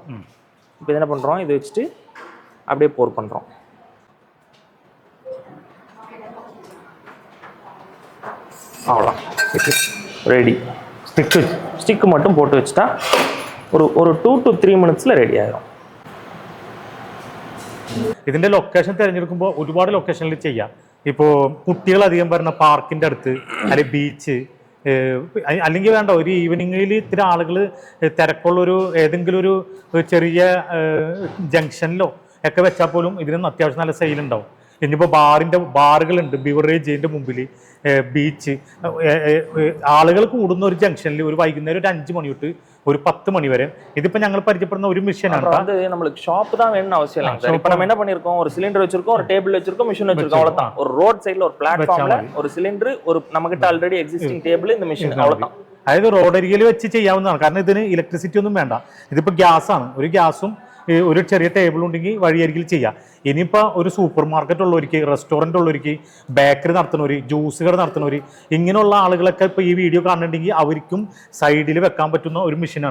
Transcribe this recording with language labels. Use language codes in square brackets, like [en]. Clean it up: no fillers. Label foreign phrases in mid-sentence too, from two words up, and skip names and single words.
[ta] இப்போ இது என்ன பண்ணுறோம், இது வச்சுட்டு அப்படியே போர் பண்ணுறோம். அவ்வளோதான், ரெடி. ஸ்டிக்கு மட்டும் போட்டு வச்சுட்டா ஒரு 2 to 3 minutes ரெடி ஆகிடும். [ml] ഇതിൻ്റെ ലൊക്കേഷൻ തിരഞ്ഞെടുക്കുമ്പോൾ ഒരുപാട് ലൊക്കേഷനിൽ ചെയ്യാം. ഇപ്പോൾ കുട്ടികൾ അധികം വരുന്ന പാർക്കിൻ്റെ അടുത്ത്, അല്ലെങ്കിൽ ബീച്ച്, അല്ലെങ്കിൽ വേണ്ട ഒരു ഈവനിങ്ങിൽ ഇത്തിരി ആളുകൾ തിരക്കുള്ളൊരു ഏതെങ്കിലും ഒരു ചെറിയ ജംഗ്ഷനിലോ ഒക്കെ വെച്ചാൽ പോലും ഇതിന് അത്യാവശ്യം നല്ല സെയിലുണ്ടാവും. ഇനിയിപ്പോൾ ബാറുകളുണ്ട്, ബിവറേജിൻ്റെ മുമ്പിൽ, ബീച്ച്, ആളുകൾ കൂടുന്ന ഒരു ജംഗ്ഷനിൽ ഒരു വൈകുന്നേരം ഒരു 5 മണി തൊട്ട് ഒരു 10 മണി வரை. ഇതിപ്പോ ഞങ്ങൾ പരിചയപ്പെടുന്ന ஒரு மிஷினாണ്. [ta] வந்து நம்மளுக்கு ஷாப் தான் வேணும்னு அவசியம் இல்லை சார். இப்போ நம்ம என்ன பண்ணிருக்கோம், ஒரு சிலிண்டர் வச்சிருக்கோம், ஒரு டேபிள் வச்சிருக்கோம், மிஷின் வச்சிருக்கோம், அவ்வளவுதான். ஒரு ரோட் சைடுல ஒரு பிளாட்ஃபார்ம்ல ஒரு சிலிண்டர், ஒரு நமக்கிட்ட [en] already existing [ta] டேபிள், இந்த மிஷின், அவ்வளவுதான். [ml] അതായത് റോഡരികിൽ വെച്ച് ചെയ്യാവുന്നതാണ്. കാരണം ഇതിന് ഇലക്ട്രിസിറ്റി ഒന്നും വേണ്ട. ഇതിപ്പോൾ ഗ്യാസാണ്. ഒരു ഗ്യാസും ഒരു ചെറിയ ടേബിൾ ഉണ്ടെങ്കിൽ വഴിയരികിൽ ചെയ്യാം. ഇനിയിപ്പോൾ ഒരു [en] super market [ml] ഉള്ളവർക്ക്, റെസ്റ്റോറൻറ്റ് ഉള്ളവർക്ക്, ബേക്കറി നടത്തുന്നവർ, ജ്യൂസ് കട നടത്തുന്നവർ, ഇങ്ങനെയുള്ള ആളുകളൊക്കെ ഇപ്പോൾ ഈ വീഡിയോ കാണുന്നുണ്ടെങ്കിൽ അവർക്കും സൈഡിൽ വെക്കാൻ പറ്റുന്ന ഒരു മെഷീനാണ്.